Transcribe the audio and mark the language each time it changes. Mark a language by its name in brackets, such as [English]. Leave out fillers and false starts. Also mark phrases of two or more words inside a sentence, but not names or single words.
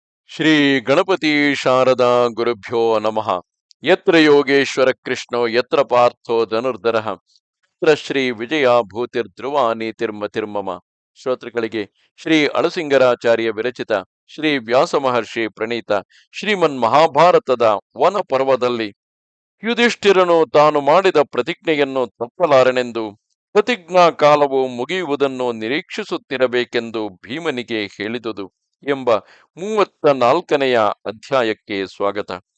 [Sanskrit] ಶ್ರೀ ಗಣಪತಿ ಶಾರದಾ ಗುರುಭ್ಯೋ ನಮಃ. ಯತ್ರ ಯೋಗೇಶ್ವರ ಕೃಷ್ಣೋ ಯತ್ರ ಪಾರ್ಥೋ ಧನುರ್ಧರಃ ಯತ್ರ ಶ್ರೀ ವಿಜಯ ಭೂತಿರ್ಧ್ರುವ ನೀತಿರ್ಮತಿರ್ಮಮ. [Kannada] ಶ್ರೋತೃಗಳಿಗೆ ಶ್ರೀ ಅಳಸಿಂಗರಾಚಾರ್ಯ ವಿರಚಿತ ಶ್ರೀ ವ್ಯಾಸ ಮಹರ್ಷಿ ಪ್ರಣೀತ ಶ್ರೀಮನ್ ಮಹಾಭಾರತದ ವನ ಪರ್ವದಲ್ಲಿ ಯುಧಿಷ್ಠಿರನು ತಾನು ಮಾಡಿದ ಪ್ರತಿಜ್ಞೆಯನ್ನು ತಪ್ಪಲಾರನೆಂದು ಪ್ರತಿಜ್ಞಾ ಕಾಲವು ಮುಗಿಯುವುದನ್ನು ನಿರೀಕ್ಷಿಸುತ್ತಿರಬೇಕೆಂದು ಭೀಮನಿಗೆ ಹೇಳಿದುದು ಎಂಬ 34ನೆಯ ಅಧ್ಯಾಯಕ್ಕೆ ಸ್ವಾಗತ.